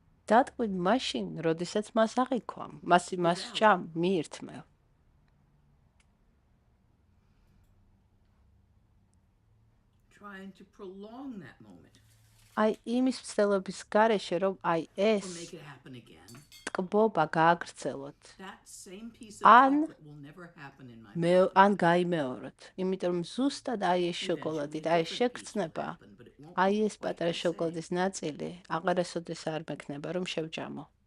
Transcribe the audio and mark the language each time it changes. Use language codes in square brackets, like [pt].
[ka] დატკბით მაშინ, როდესაც მას აღიქვამ, მას ჭამ, მიირთმევ. [en] Trying to prolong that moment. [ka] აი იმის მცდელობის გარეშე, რომ აი ეს [en] Make it happen again. [ka] ტკბობა გააგრძელოთ. [en] That same piece of chocolate will never happen in my life. [ka] ან გაიმეოროთ, იმიტომ რომ ზუსტად აი ეს შოკოლადი, აი ეს შეგრძნება, აი ეს პატარა შოკოლადის ნაწილი აღარასოდეს არ მექნება, რომ შევჭამო.